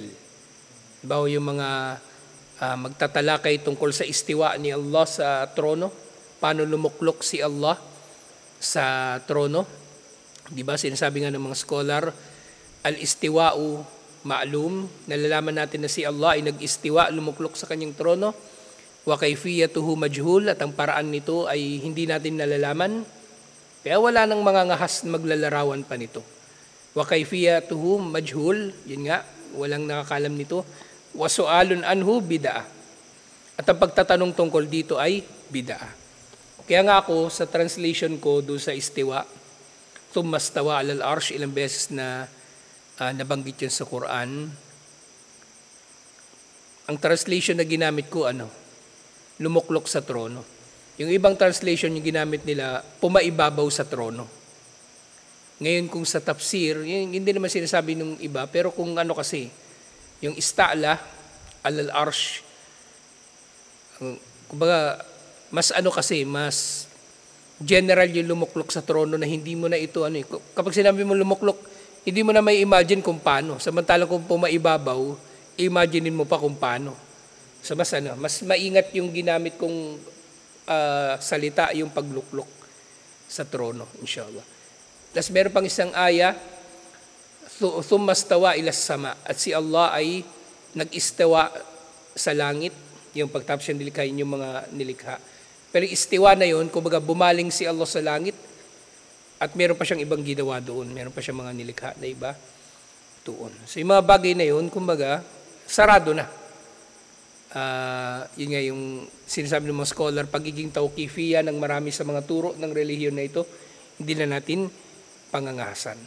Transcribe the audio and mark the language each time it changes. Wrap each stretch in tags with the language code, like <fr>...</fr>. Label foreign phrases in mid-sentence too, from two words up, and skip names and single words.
<tl>Bawo yung mga magtatalakay tungkol sa istiwa ni Allah sa trono, paano lumuklok si Allah sa trono. Di ba sinasabi nga ng mga scholar,</tl> <ar>الاستواء معلوم,</ar> <tl>nalalaman natin na si Allah ay nag-istiwa, lumuklok sa kanyang trono,</tl> <ar>وكيفيته مجهول,</ar> <tl>at ang paraan nito ay hindi natin nalalaman, kaya wala nang mga ngahas na maglalarawan pa nito.</tl> <ar>وكيفيته مجهول,</ar> <tl>yun nga, walang nakakalam nito,</tl> <ar>وسؤال عنه بدعة.</ar> <tl>At ang pagtatanong tungkol dito ay bid'ah. Kaya nga ako, sa translation ko doon sa istiwa,</tl> <ar>ثم استوى على العرش,</ar> <tl>ilang beses na nabanggit yun sa Quran. Ang translation na ginamit ko, lumuklok sa trono. Yung ibang translation yung ginamit nila, pumaibabaw sa trono. Ngayon kung sa tafsir, hindi naman sinasabi ng iba, pero kung kasi, yung</tl> <ar>استعلى على العرش,</ar> <tl>kumbaga, mas kasi, mas general yung lumuklok sa trono na hindi mo na ito, kapag sinabi mo lumuklok, hindi mo na may imagine kung paano. Samantalang kung pumaibabaw, imaginein mo pa kung paano. So mas maingat yung ginamit kong salita, yung pagluklok sa trono, inshallah. Tapos meron pang isang aya,</tl> <ar>ثم استوى إلى السماء,</ar> <tl>at si Allah ay nag-istawa sa langit, yung pagtapos siya nilikhain yung mga nilikha. Pero istiwa na yun, kumbaga bumaling si Allah sa langit, at meron pa siyang ibang ginawa doon, meron pa siyang mga nilikha na iba doon. So yung mga bagay na yun, kumbaga, sarado na. Yun nga yung sinasabi ng mga scholar, pagiging tawqifiya ng marami sa mga turo ng relihiyon na ito, hindi na natin pangangahasan.</tl>